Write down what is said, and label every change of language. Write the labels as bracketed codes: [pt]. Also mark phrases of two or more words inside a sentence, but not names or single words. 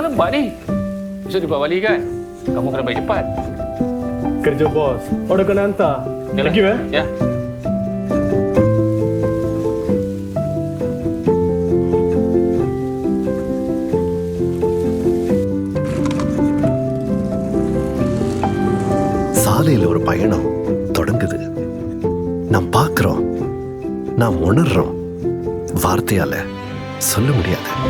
[ms] ni. Besok Deepavali kan? Kamu kena balik cepat. Kerja bos. Order kena hantar. [en] Thank you [ms] Ya. [ta] சாலையில் ஒரு பயணம் தொடங்குது. நாம் பார்க்கிறோம், நாம் உணர்றோம், வார்த்தையால சொல்ல முடியாது.